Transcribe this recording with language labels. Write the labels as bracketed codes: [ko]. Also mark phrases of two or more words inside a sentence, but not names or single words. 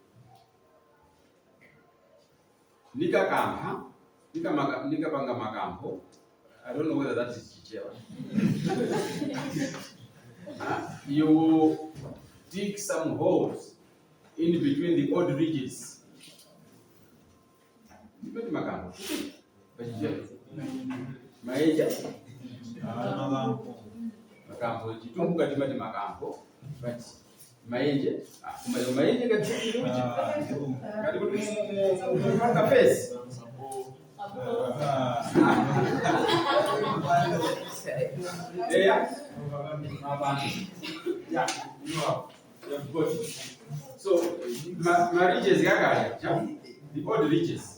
[ny] Nikapanga makambo. [en] I don't know whether that is Chichewa. You will dig some holes in between the odd ridges. [ny] Makambo. Maeja. Makambo. Chitunga timati makambo. [en] But Maenje, Maenje can take you. Can you put a face? Yeah, you have got it. So, my ridges, the odd ridges.